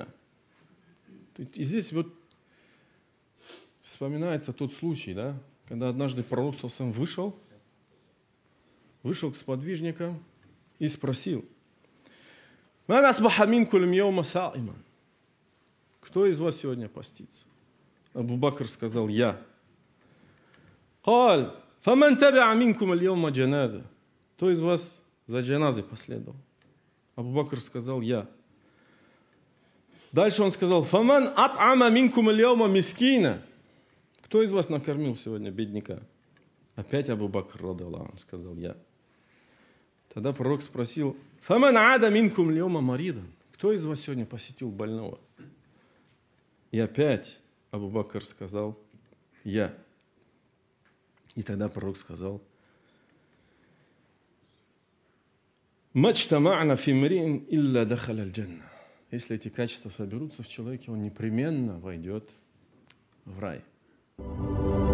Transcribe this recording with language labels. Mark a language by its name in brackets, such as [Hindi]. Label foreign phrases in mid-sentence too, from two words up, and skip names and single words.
[Russian] И здесь вот вспоминается тот случай, да, когда однажды пророк сам вышел к сподвижникам и спросил: кто из вас сегодня постится? Абу Бакр сказал: я. Кто из вас за джаназой последовал? Абу Бакр сказал: я. Дальше он сказал: [Arabic] «فمن أطعم منكم اليوم مسكينا». [Russian] Кто из вас накормил сегодня бедняка? Опять Абу Бакр [Arabic] رضي الله عنه [Russian] сказал: я. Тогда пророк спросил: [Arabic] «فمن عاد منكم اليوم مريضا». [Russian] Кто из вас сегодня посетил больного? И опять Абу Бакр сказал: я. И тогда пророк сказал: [Arabic] «ما اجتمعن في امرئ إلا دخل الجنة». [Russian] Если эти качества соберутся в человеке, он непременно войдет в рай.